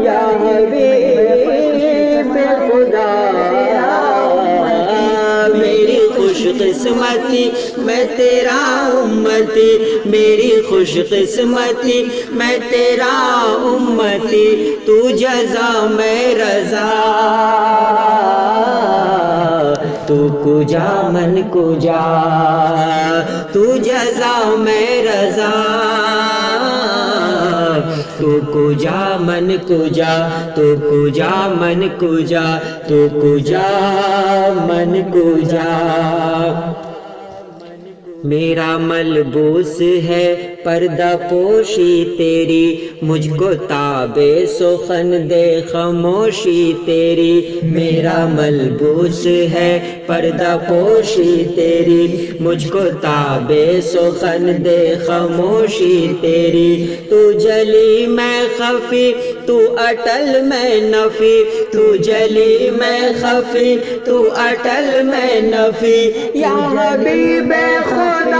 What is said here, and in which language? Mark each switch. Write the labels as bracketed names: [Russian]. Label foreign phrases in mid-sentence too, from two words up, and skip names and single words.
[Urdu] یا حبیب خدا میری خوش قسمتی میں تیرا امتی، میری خوش قسمتی میں تیرا امتی، تو جزا میں رضا، [Persian] تو کجا من کجا، [Urdu] تو جزا میں رضا، [Persian] تو کجا من کجا، تو کجا من کجا، تو کجا من کجا، [Urdu] میرا ملبوس ہے پردہ پوشی تیری، مجھ کو تابِ سخن دے خاموشی تیری، میرا ملبوس ہے پردہ پوشی تیری، مجھ کو تابِ سخن دے خاموشی تیری، تو جلی میں خفی تو اٹل میں نفی، تو جلی میں خفی تو اٹل میں نفی، یا حبیب خدا